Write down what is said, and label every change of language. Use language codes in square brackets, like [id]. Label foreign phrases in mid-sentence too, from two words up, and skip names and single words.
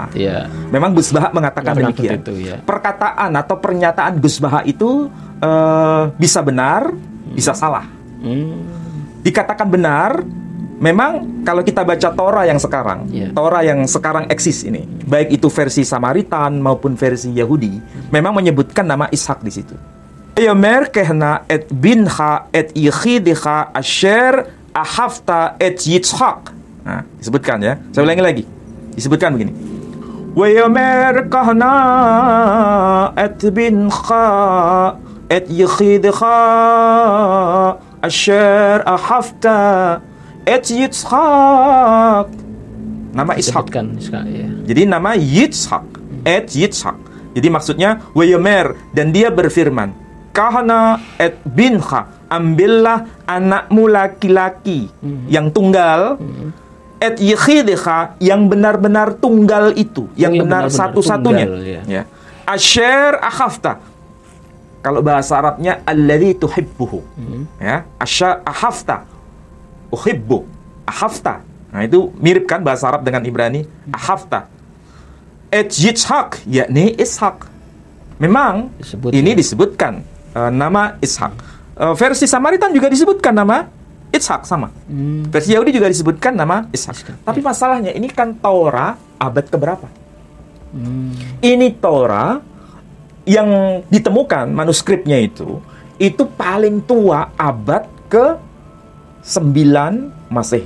[id] Memang Gus Baha mengatakan demikian. Perkataan atau pernyataan Gus Baha itu bisa benar, bisa salah. Dikatakan benar, memang kalau kita baca Torah yang sekarang, Torah yang sekarang eksis ini, baik itu versi Samaritan maupun versi Yahudi, memang menyebutkan nama Ishak di situ. [he] יאמר קח נא את בנך את יחידך אשר אהבת את יצחק. [id] Nah, disebutkan ya. Saya ulangi lagi. Disebutkan begini. [he] ויאמר קח נא את בנך את יחידך אשר אהבת את יצחק. [id] Nama Ishak. Jadi nama Yitzhak, [he] את יצחק. [id] Jadi maksudnya wayomer, dan dia berfirman, [he] קח נא את בנך, [id] ambillah anakmu laki-laki yang tunggal, [he] את יחידך, [id] yang benar-benar tunggal itu, yang benar satu-satunya. [he] Ya. אשר אהבת. [id] Kalau bahasa Arabnya [ar] الذي تحبه. [he] Ya, אשר אהבת. Uhibbu. Ahafta. [id] Nah, itu mirip kan bahasa Arab dengan Ibrani, ahafta. [he] את יצחק, [id] yakni Ishak. Memang ini disebutkan nama Ishak. Versi Samaritan juga disebutkan nama Ishak sama. Versi Yahudi juga disebutkan nama Ishak. Tapi masalahnya ini kan Torah abad keberapa? Ini Torah yang ditemukan manuskripnya itu paling tua abad ke-9 Masehi.